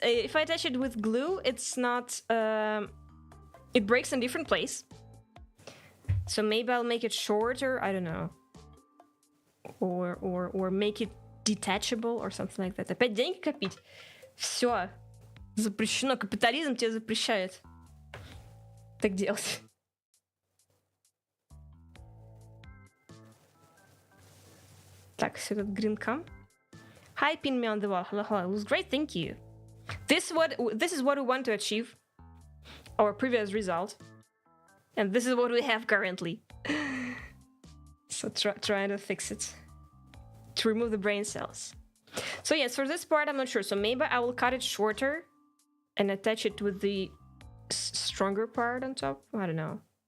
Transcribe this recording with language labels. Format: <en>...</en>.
<en>if I attach it with glue, it's not... it breaks in different place. So maybe I'll make it shorter, I don't know. Or make it detachable or something like that.</en> <ru>Опять деньги копить? Все. Запрещено. Капитализм тебе запрещает так делать. Так, все этот green-cam.</ru> <en>Hi, pin me on the wall. Hello, hello. It was great, thank you. This is what we want to achieve. Our previous result. And this is what we have currently. So trying to fix it. To remove the brain cells. So yes, for this part I'm not sure. So maybe I will cut it shorter and attach it with the stronger part on top. I don't know.</en>